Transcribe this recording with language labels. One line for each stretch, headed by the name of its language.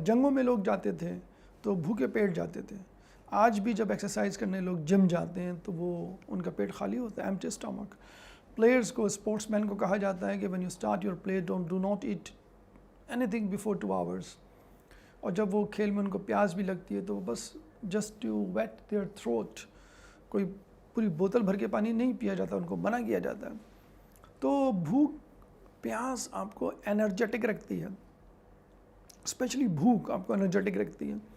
Urdu: جنگوں میں لوگ جاتے تھے تو بھوکے پیٹ جاتے تھے. آج بھی جب ایکسرسائز کرنے لوگ جم جاتے ہیں تو وہ ان کا پیٹ خالی ہوتا ہے،
English: empty stomach.
Urdu: پلیئرز کو، اسپورٹس مین کو کہا جاتا ہے کہ
English: when you start your play do not eat anything before 2 hours.
Urdu: اور جب وہ کھیل میں ان کو پیاس بھی لگتی ہے تو بس
English: just to wet their throat،
Urdu: کوئی پوری بوتل بھر کے پانی نہیں پیا جاتا، ان کو منع کیا جاتا ہے. تو بھوک پیاس آپ کو انرجیٹک رکھتی ہے، اسپیشلی بھوک آپ کو انرجیٹک رکھتی ہے.